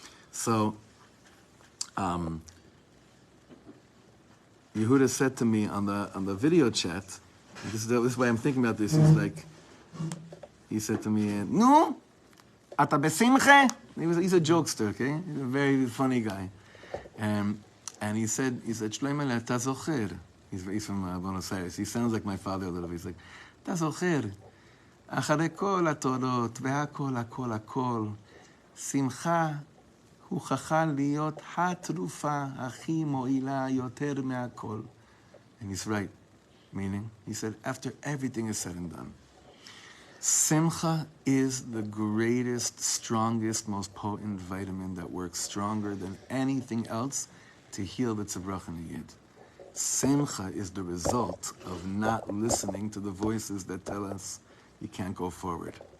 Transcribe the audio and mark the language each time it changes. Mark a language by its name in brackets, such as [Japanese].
[English] So, Yehuda said to me on the video chat, this is why I'm thinking about this. He said to me, "No, [Hebrew] ata besimcha." [English] He's a jokester, okay? He's a very funny guy, and he said, "Shlomo, [Hebrew] ata zocher." [English] He's from Buenos Aires. He sounds like my father a little bit. He's like, [Hebrew] "אתה זוכר, אחרי כל התודות והכל, הכל, הכל, שמחה הוכחה להיות התרופה הכי מועילה יותר מהכל." [English] And he's right. Meaning, he said, after everything is said and done, simcha is the greatest, strongest, most potent vitamin that works stronger than anything else to heal the tzavach and the yid. Simcha is the result of not listening to the voices that tell us you can't go forward.